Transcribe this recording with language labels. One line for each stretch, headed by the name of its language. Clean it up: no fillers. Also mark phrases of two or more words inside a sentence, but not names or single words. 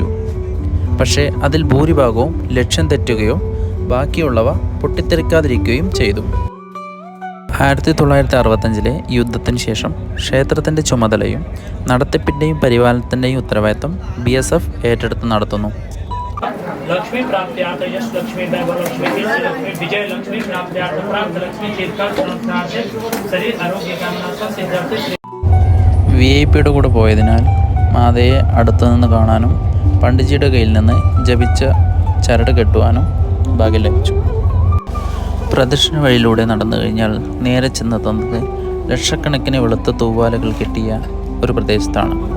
Malayalam: പക്ഷേ അതിൽ ഭൂരിഭാഗവും ലക്ഷ്യം തെറ്റുകയോ ബാക്കിയുള്ളവ പൊട്ടിത്തെറിക്കാതിരിക്കുകയും ചെയ്തു. 1965 യുദ്ധത്തിന് ശേഷം ക്ഷേത്രത്തിൻ്റെ ചുമതലയും നടത്തിപ്പിൻ്റെയും പരിപാലനത്തിൻ്റെയും ഉത്തരവാദിത്തം BSF ഏറ്റെടുത്ത് നടത്തുന്നു.
Sanskrit: लक्ष्मी प्राप्त्यार्थ यश लक्ष्मी दैव लक्ष्मी कीर्ति लक्ष्मी विजय लक्ष्मी प्राप्त्यार्थ प्राप्त लक्ष्मी दीर्घकाल संवत्सरार्थ शरीर आरोग्य कामना सिद्धार्थ.
Malayalam: VIP കൂടെ പോയതിനാൽ മാതയെ അടുത്തുനിന്ന് കാണാനും പണ്ഡിജിയുടെ കയ്യിൽ നിന്ന് ജപിച്ച ചരട് കെട്ടുവാനും ഭാഗ്യം ലഭിച്ചു. പ്രദക്ഷിണ വഴിയിലൂടെ നടന്നു കഴിഞ്ഞാൽ നേരെ ചെന്നെത്തുന്നത് ലക്ഷക്കണക്കിന് വെളുത്ത തൂവാലകൾ കെട്ടിയ ഒരു പ്രദേശത്താണ്.